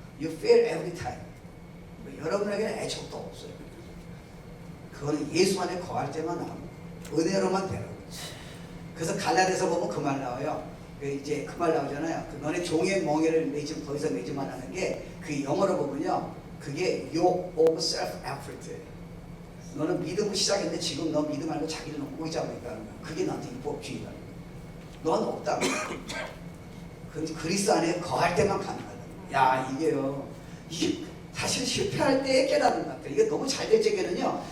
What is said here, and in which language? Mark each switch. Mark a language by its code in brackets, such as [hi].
[en] You fail every time. [ko] 여러분에게는 애착도 없어요. 그거는 예수 안에 거할 때만 나오고 은혜로만 되는 거지. 그래서 갈라디아서 보면 그 말 나와요. 이제 그 말 나오잖아요. 너네 종의 멍에를 매지 더 이상 매지 말라는 게 그 영어로 보면요. [en] 그게 yoke of self-effort. [ko] 너는 믿음을 시작했는데 지금 너 믿음 말고 자기를 너무 의지하고 있다는 거야. 그게 너한테 율법주의라는 거야. 넌 없다고. 그런데 그리스도 안에 거할 때만 가능하다. 야 이게요. 이게 사실 실패할 때 깨닫는 것 같아요. 이게 너무 잘 될 적에는요.